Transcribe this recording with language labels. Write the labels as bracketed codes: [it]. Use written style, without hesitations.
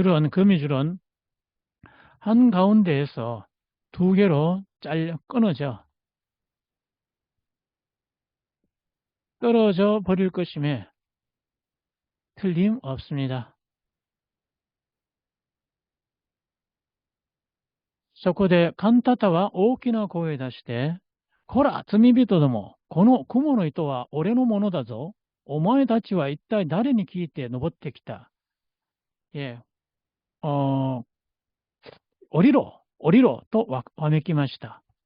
[ko] 거미줄은 한가운데에서 두 개로 끊어져 떨어져 버릴 것임에 틀림없습니다. [ja] そこでカンタタは大きな声を出して、こら、罪人ども、この雲の糸は俺のものだぞ。お前たちは一体誰に聞いて登ってきた。 예, 오리로 또 와메키마시다.